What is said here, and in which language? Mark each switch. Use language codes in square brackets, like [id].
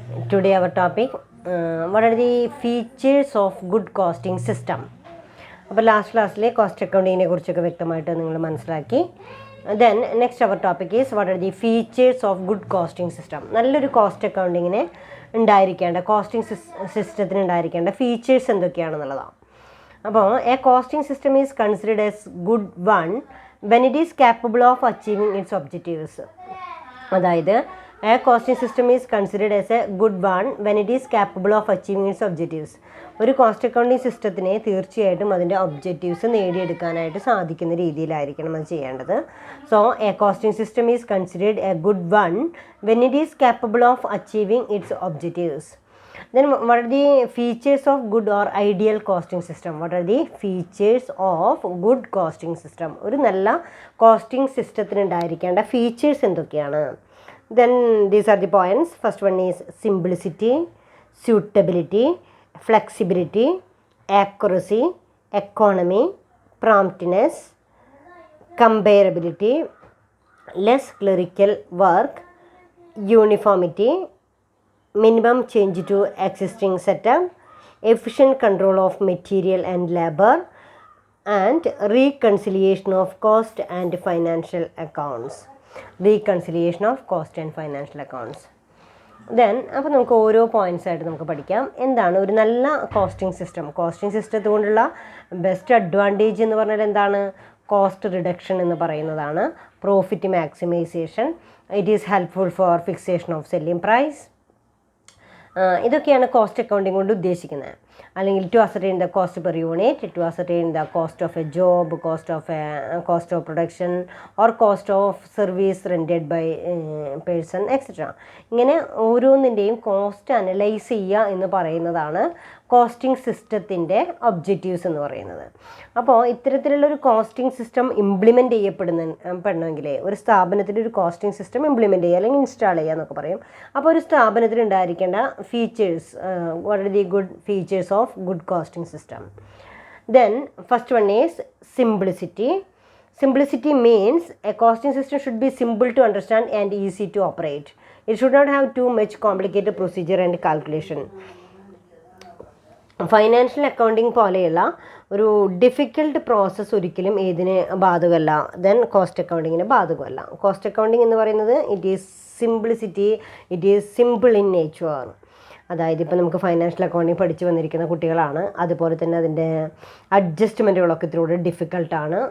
[en] Today our topic, what are the features of good costing system? [ml] അപ്പോൾ last ക്ലാസ്സിലെ cost അക്കൗണ്ടിങ്ങിനെ കുറിച്ചൊക്കെ വ്യക്തമായിട്ട് നിങ്ങൾ മനസ്സിലാക്കി. [en] Then next our topic is what are the features of good costing system. [ml] നല്ലൊരു cost അക്കൗണ്ടിങ്ങിന് ഉണ്ടായിരിക്കേണ്ട, costing സിസ്റ്റത്തിന് ഉണ്ടായിരിക്കേണ്ട ഫീച്ചേഴ്സ് എന്തൊക്കെയാണെന്നുള്ളതാണ്. [en] അപ്പോൾ a costing system is considered as good one when it is capable of achieving its objectives. അതായത് a costing system is considered as a good one when it is capable of achieving its objectives. [ml] ഒരു cost accounting സിസ്റ്റത്തിനെ തീർച്ചയായിട്ടും അതിൻ്റെ objectives നേടിയെടുക്കാനായിട്ട് സാധിക്കുന്ന രീതിയിലായിരിക്കണം അത് ചെയ്യേണ്ടത്. [en] So a costing system is considered a good one when it is capable of achieving its objectives. Then what are the features of good or ideal costing system? What are the features of good costing system? [ml] ഒരു നല്ല costing സിസ്റ്റത്തിന് ഉണ്ടായിരിക്കേണ്ട features എന്തൊക്കെയാണ്? [en] Then these are the points. First one is simplicity, suitability, flexibility, accuracy, economy, promptness, comparability, less clerical work, uniformity, minimum change to existing setup, efficient control of material and labor, and reconciliation of cost and financial accounts. Reconciliation of cost and financial accounts. [ml] Then അപ്പോൾ നമുക്ക് ഓരോ points ആയിട്ട് നമുക്ക് പഠിക്കാം. എന്താണ് ഒരു നല്ല costing system? Costing സിസ്റ്റത്തെ കൊണ്ടുള്ള ബെസ്റ്റ് അഡ്വാൻറ്റേജ് എന്ന് പറഞ്ഞാൽ എന്താണ്? [en] cost reduction [ml] എന്ന് പറയുന്നതാണ്. [en] Profit maximisation, it is helpful for fixation of selling price. [ml] ഇതൊക്കെയാണ് കോസ്റ്റ് അക്കൗണ്ടിങ് കൊണ്ട് ഉദ്ദേശിക്കുന്നത്. അല്ലെങ്കിൽ [en] To ascertain the cost per unit, to ascertain the cost of a job, cost of production or cost of service rendered by person etcetera. [ml] ഇങ്ങനെ ഓരോന്നിൻ്റെയും cost analyse ചെയ്യുക എന്ന് പറയുന്നതാണ് costing സിസ്റ്റത്തിൻ്റെ ഒബ്ജക്റ്റീവ്സ് എന്ന് പറയുന്നത്. അപ്പോൾ ഇത്തരത്തിലുള്ളൊരു കോസ്റ്റിംഗ് സിസ്റ്റം ഇംപ്ലിമെൻറ്റ് ചെയ്യപ്പെടണമെങ്കിൽ ഒരു സ്ഥാപനത്തിൻ്റെ ഒരു കോസ്റ്റിംഗ് സിസ്റ്റം ഇംപ്ലിമെൻറ്റ് ചെയ്യുക അല്ലെങ്കിൽ ഇൻസ്റ്റാൾ ചെയ്യുക എന്നൊക്കെ പറയും. അപ്പോൾ ഒരു സ്ഥാപനത്തിൽ ഉണ്ടായിരിക്കേണ്ട [en] Features, what are the good features of good costing system? Then first one is simplicity. Simplicity means a costing system should be simple to understand and easy to operate. It should not have too much complicated procedure and calculation. [ml] Financial accounting പോലെയുള്ള ഒരു difficult process ഒരിക്കലും ഏതിന് ബാധകമല്ല, then cost അക്കൗണ്ടിങ്ങിന് ബാധകമല്ല. [en] cost accounting [ml] എന്ന് പറയുന്നത് [en] It is simplicity, it is simple in nature. [ml] അതായത് ഇപ്പോൾ നമുക്ക് ഫൈനാൻഷ്യൽ അക്കൗണ്ടിങ് പഠിച്ചു വന്നിരിക്കുന്ന കുട്ടികളാണ്, അതുപോലെ തന്നെ അതിൻ്റെ അഡ്ജസ്റ്റ്മെൻറ്റുകളൊക്കെ ഇതിലൂടെ ഡിഫിക്കൽട്ടാണ്.